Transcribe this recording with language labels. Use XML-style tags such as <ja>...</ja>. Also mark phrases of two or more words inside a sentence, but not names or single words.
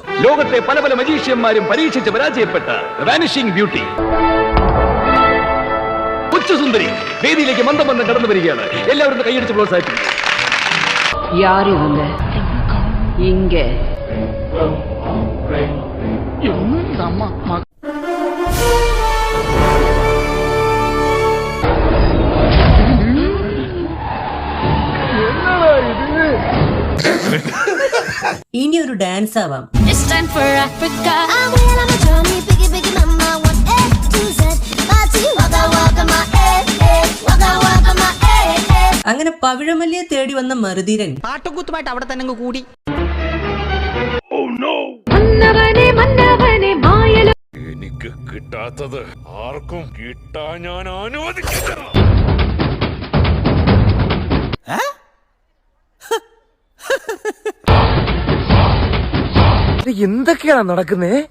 <ml>ലോകത്തെ പല പല മജീഷ്യന്മാരും പരീക്ഷിച്ച് പരാജയപ്പെട്ട</ml> <en>vanishing beauty</en> <ml>ഉച്ചസുന്ദരി വേദിയിലേക്ക് മന്ദം മന്ദം കടന്നു വരികയാണ്. എല്ലാവരും കൈയടിച്ച് പ്രോത്സാഹിപ്പിക്കും.</ml> <ta>யார் இவங்க இங்க?</ta> <ml>ഇനി ഒരു ഡാൻസ് ആവാം.</ml> <en>It's time for Africa. I will have a journey, biggie biggie mama, one A to Z. Party, waka waka my waka waka my</en> <ml>അങ്ങനെ പവിഴമല്ലിയെ തേടി വന്ന മറുതീരൻ പാട്ടുകൂത്തുമായിട്ട് അവിടെ തന്നെ കൂടി. എനിക്ക് കിട്ടാത്തത് ആർക്കും കിട്ടാൻ ഞാൻ അനുവദിക്കില്ല. എന്തൊക്കെയാണ് നടക്കുന്നേ?</ml>